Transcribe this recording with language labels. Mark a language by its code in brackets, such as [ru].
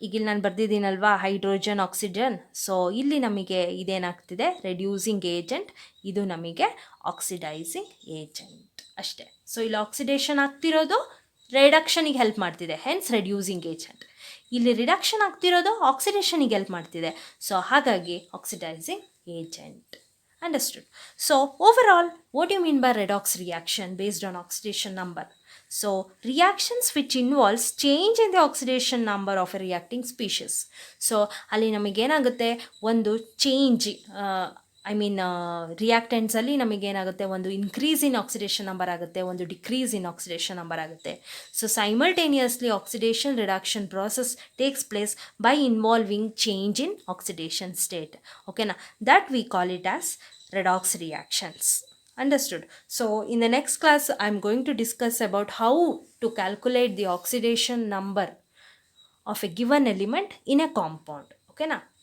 [kn] ಈಗ ಇಲ್ಲಿ ನಾನು ಬರ್ದಿದ್ದೀನಲ್ವಾ, ಹೈಡ್ರೋಜನ್ ಆಕ್ಸಿಜನ್. ಸೊ ಇಲ್ಲಿ ನಮಗೆ ಇದೇನಾಗ್ತಿದೆ, ರೆಡ್ಯೂಸಿಂಗ್ ಏಜೆಂಟ್. ಇದು ನಮಗೆ ಆಕ್ಸಿಡೈಸಿಂಗ್ ಏಜೆಂಟ್ ಅಷ್ಟೇ. ಸೊ ಇಲ್ಲಿ ಆಕ್ಸಿಡೇಷನ್ ಆಗ್ತಿರೋದು ರಿಡಕ್ಷನಿಗೆ ಹೆಲ್ಪ್ ಮಾಡ್ತಿದೆ, ಹೆನ್ಸ್ ರೆಡ್ಯೂಸಿಂಗ್ ಏಜೆಂಟ್. ಇಲ್ಲಿ ರಿಡಕ್ಷನ್ ಆಗ್ತಿರೋದು ಆಕ್ಸಿಡೇಷನಿಗೆ ಹೆಲ್ಪ್ ಮಾಡ್ತಿದೆ. ಸೊ ಹಾಗಾಗಿ oxidising agent. [en] Understood. So overall, what do you mean by redox reaction based on oxidation number? So reactions which involves change in the oxidation number of a reacting species. So [kn] ಅಲ್ಲಿ ನಮಗೇನಾಗುತ್ತೆ, ಒಂದು change I mean ರಿಯಾಕ್ಟೆಂಟ್ಸಲ್ಲಿ ನಮಗೇನಾಗುತ್ತೆ, ಒಂದು increase in oxidation number ಆಗುತ್ತೆ, ಒಂದು decrease in oxidation number ಆಗುತ್ತೆ. [en] So simultaneously oxidation reduction process takes place by involving change in oxidation state. ಓಕೆನಾ, that we call it as redox reactions. Understood? So in the next class I'm going to discuss about how to calculate the oxidation number of a given element in a compound. Okay na?